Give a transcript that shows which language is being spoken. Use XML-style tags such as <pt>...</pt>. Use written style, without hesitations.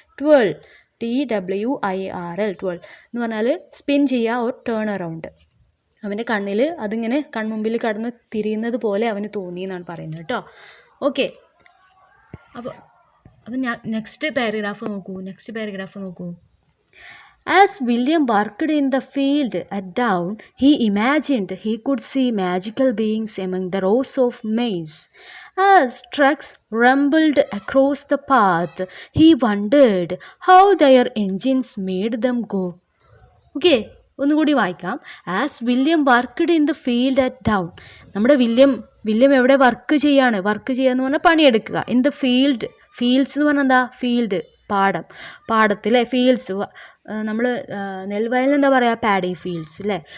<ml>ട്വീൾ, TWIRL, ട്വീൾ എന്ന് പറഞ്ഞാൽ spin ചെയ്യുക</ml> <en>Or turn around.</en> <ml>അവൻ്റെ കണ്ണിൽ അതിങ്ങനെ കൺമുമ്പിൽ കടന്ന് തിരിയുന്നത് പോലെ അവന് തോന്നി എന്നാണ് പറയുന്നത് കേട്ടോ. ഓക്കെ, അപ്പോൾ നെക്സ്റ്റ് പാരഗ്രാഫ് നോക്കൂ.</ml> <en>As William worked in the field at dawn, he imagined he could see magical beings among the rows of maize. As trucks rumbled across the path, he wondered how their engines made them go. Okay,</en> <ml>ഒന്നുകൂടി വായിക്കാം.</ml> <en>As William worked in the field at dawn.</en> <ml>നമ്മുടെ William എവിടെ work ചെയ്യാന്ന് പറഞ്ഞാൽ പണിയെടുക്കുക.</ml> <en>in the fields</en> <ml>എന്ന് പറഞ്ഞാൽ എന്താ? Field, പാടത്തിലെ fields. നമ്മൾ നെൽവയലിൽ എന്താ പറയുക? പാഡി ഫീൽഡ്സ് അല്ലേ?</ml>